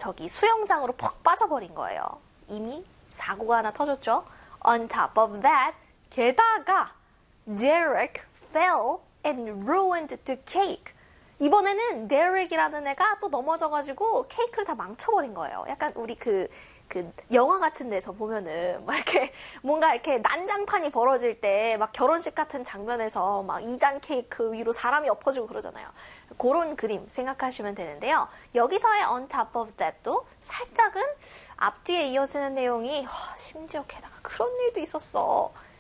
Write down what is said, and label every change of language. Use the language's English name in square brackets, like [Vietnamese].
[Korean] 저기 수영장으로 퍽 빠져버린 거예요. 이미 사고가 하나 터졌죠. [English] On top of that, [Korean] 게다가 [English] Derek fell and ruined the cake. [Korean] 이번에는 데릭이라는 애가 또 넘어져가지고 케이크를 다 망쳐버린 거예요. 약간 우리 그 영화 같은 데서 보면은 막 이렇게 뭔가 이렇게 난장판이 벌어질 때막 결혼식 같은 장면에서 막 2단 케이크 위로 사람이 엎어지고 그러잖아요. 그런 그림 생각하시면 되는데요. 여기서의 [English] on top of that [Korean] 도 살짝은 앞뒤에 이어지는 내용이 심지어 게다가 그런 일도 있었어.